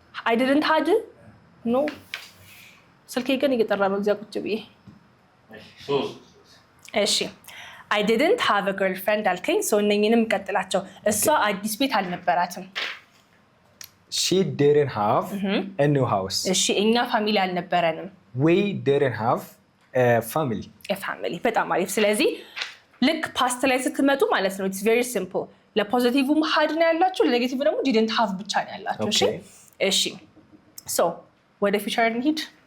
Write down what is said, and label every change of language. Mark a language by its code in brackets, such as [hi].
[en] I didn't had no [am] ስልኬ ግን እየጠራ ነው እዚያ ቁጭ ብዬ እሺ [en] I didn't have a girlfriend [am] አልከኝ so እነኝንም ቀጥላቸው እሷ አዲስ ቤት አልነበራትም [en] She didn't have a new house [am] እሺ እኛ ፋሚሊ አልነበረንም [en] We didn't have a family [am] በጣም አሪፍ ስለዚህ ልክ ፓስት ላይ ስትመጡ ማለት ነው [en] it's very simple [am] ለፖዚቲቭም had ነው ያላችሁ ለኔጌቲቭ ደግሞ [en] didn't have [am] ብቻ ነው ያላችሁ እሺ so ወደ ፊውቸር እንሂድ